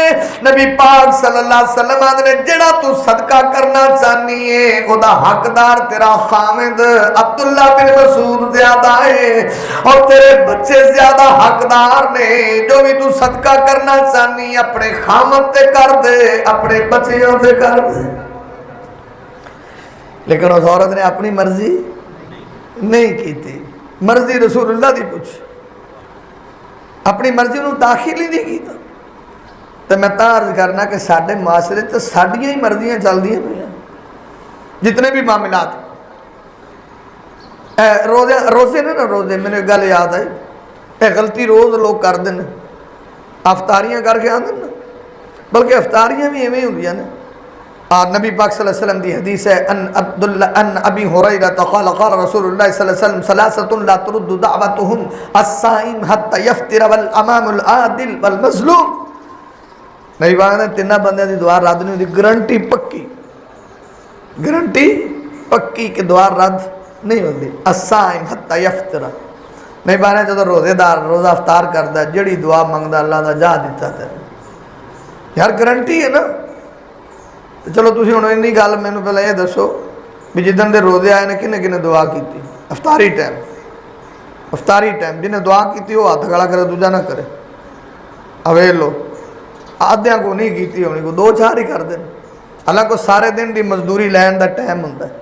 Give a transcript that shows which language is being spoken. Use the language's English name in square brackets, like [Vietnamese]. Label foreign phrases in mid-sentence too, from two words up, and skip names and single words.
[Punjabi] نبی پاک [Arabic] صلی اللہ علیہ وسلم [Punjabi] نے جڑا تو صدقہ کرنا چاہنی ہے او دا حقدار تیرا خامد عبداللہ بن مسعود زیادہ ہے اور تیرے بچے زیادہ حقدار نے، جو بھی تو صدقہ کرنا چاہنی اپنے خامد تے کر دے اپنے بچیوں تے کر دے۔ لیکن اس عورت نے اپنی مرضی نہیں کی تھی، مرضی رسول اللہ دی پوچھ اپنی مرضی نو داخل ہی نہیں کیتا۔ تو میں عرض کرنا کہ ساڈے معاشرے تے ساڈیاں ہی مرضیاں چلدیاں پئیاں جتنے بھی معاملات روزے نے نا روزے میرے گل یاد آئی اے غلطی روز لوگ کر دیں افطاریاں کر کے آدھے نا، بلکہ افطاریاں بھی ایویں ہوندیاں نے۔ نبی پاک [Arabic] صلی اللہ علیہ وسلم [Punjabi] دی حدیث ہے [Arabic] ان ابی ہریرہ قال قال رسول اللہ صلی اللہ علیہ وسلم ثلاثۃ لا ترد دعوتهم الصائم حتى يفطر والامام العادل والمظلوم، [Punjabi] نبی پاک نے 3 بندے دی دعا رد نہیں ہوندی، گارنٹی پکی کہ دعا رد نہیں ہوندی۔ [Arabic] الصائم حتى يفطر، [Punjabi] نبی پاک نے جدوں روزے دار روزہ افطار کردا جڑی دعا منگدا اللہ دا جا دیتا تے، یار گارنٹی ہے نا۔ چلو تسی ہن اینی گل مینوں پہلے یہ دسو بھی جدن دے روزے آئے نے کنے کنے دعا کیتی؟ افطاری ٹائم جنہیں دعا کیتی وہ ہاتھ کھڑا کرے دوجا نہ کرے. اوے لو آدھیاں کو نہیں کیتی ہونی کو 2-4 ہی کر دیں. حالانکہ سارے دن دی مزدوری لین دا ٹائم ہوتا ہے.